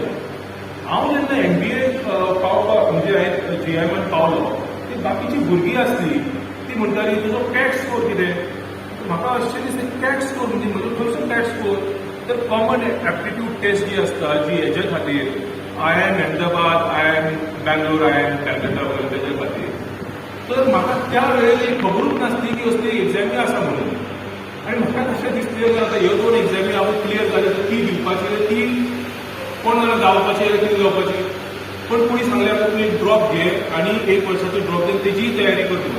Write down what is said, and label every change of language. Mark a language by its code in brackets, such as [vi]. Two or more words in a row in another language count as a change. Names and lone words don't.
[kok] हांव जेन्ना MBA पावपाक म्हणजे हांवें GIMान पावलो, ती बाकीची भुरगीं आसली ती म्हणटाली तुजो कॅट स्कोर कितें. म्हाका अशें दिसलें कॅट स्कोर म्हणजे म्हजो खंयचो कॅट स्कोर. तर [en] common aptitude test [kok] जी आसता जी हेजे खातीर IIM अहमदाबाद, IIM बँगलोर, IIM कॅलकत्ता वगैरे तेजे खातीर. तर म्हाका त्या वेळेर खबरूच नासली की असली एक्झामी आसा म्हणून. आनी म्हाका तशें दिसलें की आतां ह्यो 2 एक्झामी हांव क्लियर जाल्यो तर ती दिवपाची ती कोण जाल्यार जावपाची कितें जावपाची. पण कोणी सांगलें आतां तूं एक ड्रॉप घे आनी 1 वर्साचो ड्रॉप घे तेजीय तयारी कर म्हणून.